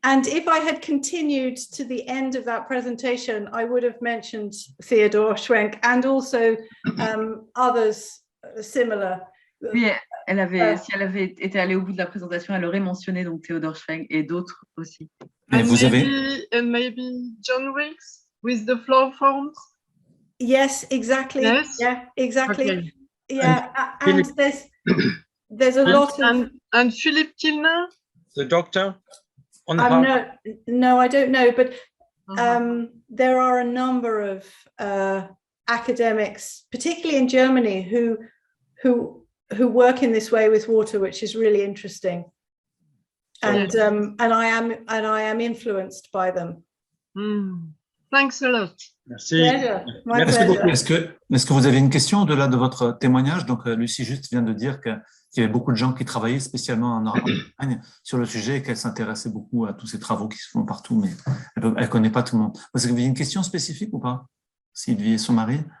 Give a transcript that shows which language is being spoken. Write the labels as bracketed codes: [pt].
[en] And if I had continued to the end of that presentation, I would have mentioned Theodor Schwenk and also others similar. [fr] Oui, si elle avait été allée au bout de la présentation, elle aurait mentionné donc Theodor Schwenk et d'autres aussi. [en] And maybe John Wilkes with the flow forms. Yes, exactly. Yes? Yeah, exactly. Okay. Yeah, and there's a lot of... And Philippe Kilner? The doctor? No, I don't know, but there are a number of academics, particularly in Germany, who work in this way with water, which is really interesting. And I am influenced by them. Thanks a lot. [fr] Merci. Merci beaucoup. Est-ce que vous avez une question au-delà de votre témoignage? Donc, Lucie juste vient de dire que qu'il y avait beaucoup de gens qui travaillaient spécialement en Allemagne sur le sujet et qu'elle s'intéressait beaucoup à tous ces travaux qui se font partout, mais elle ne connaît pas tout le monde. Est-ce que vous avez une question spécifique ou pas, Sylvie et son mari?